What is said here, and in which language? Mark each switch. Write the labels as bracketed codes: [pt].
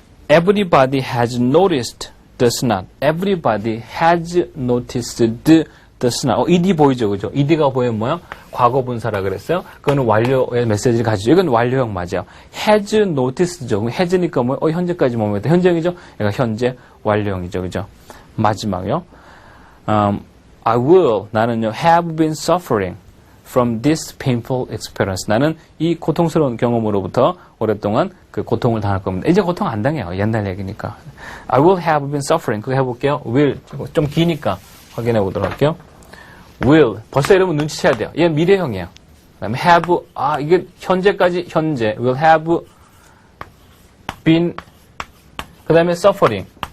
[en] Everybody has noticed does not. Everybody has noticed does not. [ko] ed 보이죠? 그죠? ed가 보이면 뭐야? 과거 분사라 그랬어요? 그거는 완료의 메시지를 가지죠. 이건 완료형 맞아요. has noticed죠. 그럼 has니까 뭐, 현재까지 뭐면 현재형이죠? 얘가 현재 완료형이죠. 그죠? 마지막이요. [en] I will, [ko] 나는요, [en] have been suffering from this painful experience. [ko] 나는 이 고통스러운 경험으로부터 오랫동안 그 고통을 당할 겁니다. 이제 고통 안 당해요. 옛날 얘기니까. [en] I will have been suffering. [ko] 그거 해볼게요. will. 좀 기니까 확인해 보도록 할게요. will. 벌써 여러분 눈치채야 돼요. 얘 미래형이에요. 그 다음에 have, 이게 현재까지 현재. [en] will have been, [ko] 그 다음에 [en] suffering.